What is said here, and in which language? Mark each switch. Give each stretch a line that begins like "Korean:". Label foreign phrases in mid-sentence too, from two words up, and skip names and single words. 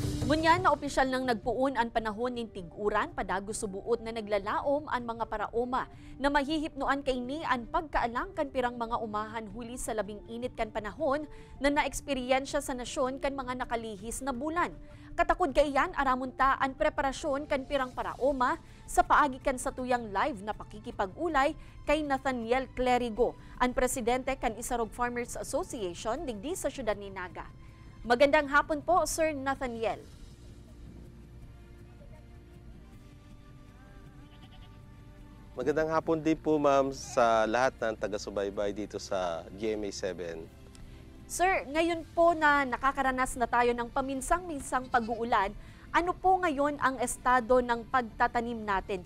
Bikol: Ngunyan na opisyal nang nagpuon ang panahon ning tig-uran padagos subuot na naglalaom ang mga paraoma na mahihipnoan kaini ang pagkaalang kan pirang mga umahan huli sa labing init kan panahon na naeksperyensya sa nasyon kan mga nakalihis na bulan. Katakod kaiyan aramon ta ang preparasyon kan pirang paraoma sa paagi kan sa tuyang live na pakikipag-ulay kay Nathaniel Clerigo, ang presidente kan Isarog Farmers Association digdi sa syudad ni Naga.
Filipino: Magandang hapon po, Sir Nathaniel. Magandang hapon din po, ma'am, sa lahat ng taga-subaybay dito sa GMA7. Sir, ngayon po na nakakaranas na tayo ng paminsang-minsang pag-uulan, ano po ngayon ang estado ng pagtatanim natin?